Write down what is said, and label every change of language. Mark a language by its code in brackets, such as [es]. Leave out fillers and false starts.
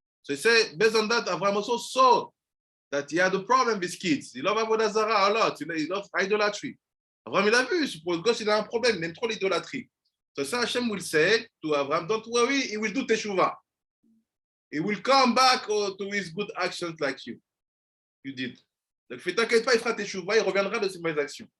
[en] So he said, based on that, Avraham also saw that he had a problem with kids. He loved Avodah Zarah a lot. He loved idolatry. [fr] Avraham, il a vu, pour le gosse, il a un problème, il aime trop l'idolâtrie. [en] So Hashem will say to Avraham, don't worry, he will do teshuva. He will come back to his good actions like you did. [fr] Donc, t'inquiète pas, il fera teshuva, il reviendra de ses mauvaises actions.